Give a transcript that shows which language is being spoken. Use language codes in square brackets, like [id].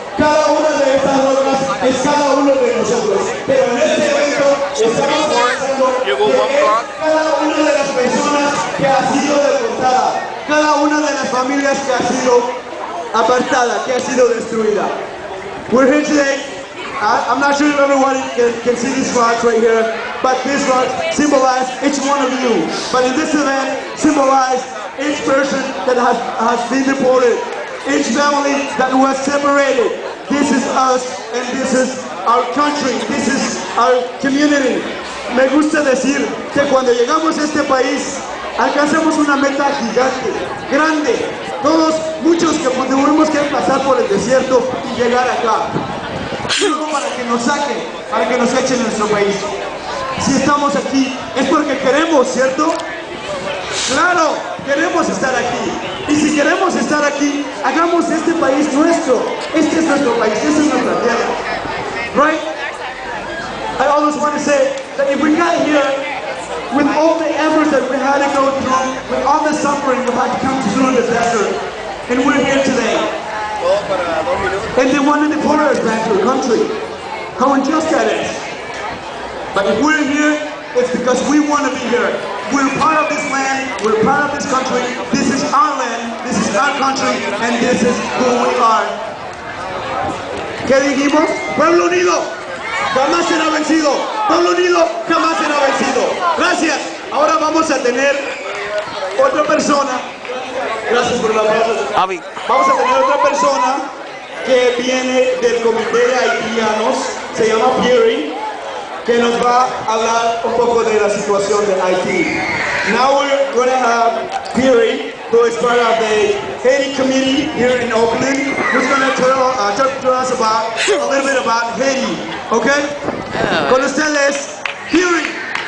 [es] Cada una de estas rocas es cada uno de nosotros. Pero en este evento estamos pensando que es cada una de las personas que ha sido deportada, cada una de las familias que ha sido apartada, que ha sido destruida. [en] We're here today. I'm not sure if everyone can see these rocks right here, but these rocks symbolize each one of you. But in this event, symbolize each person that has been deported, each family that was separated. This is us, and this is our country, this is our community. [es] Me gusta decir que cuando llegamos a este país, alcanzamos una meta gigante, grande. Todos, muchos que tuvimos que pasar por el desierto y llegar acá. Para que nos saquen, para que nos echen en nuestro país. Si estamos aquí, es porque queremos, ¿cierto? Claro, queremos estar aquí. Y si queremos estar aquí, hagamos este país nuestro. Este es nuestro país, esta es nuestra tierra. [en] Right? I always want to say that if we got here with all the efforts that we had to go through, with all the suffering we had to come through in the desert, and we're here today. And they want to deport us back to the country. How unjust that is. But if we're here, it's because we want to be here. We're part of this land, we're part of this country. This is our land, this is our country, and this is who we are. [es] ¿Qué dijimos? Pueblo unido, jamás será vencido. Pueblo unido, jamás será vencido. Gracias. Ahora vamos a tener otra persona. Gracias por la palabra. Vamos a tener otra persona que viene del comité de haitianos, se llama Pierre, que nos va a hablar un poco de la situación de Haití. [en] Now we're going to have Pierre, who is part of the Haiti committee here in Oakland, who's going to talk to us about a little bit about Haiti. [es] Okay? Con ustedes, Pierre.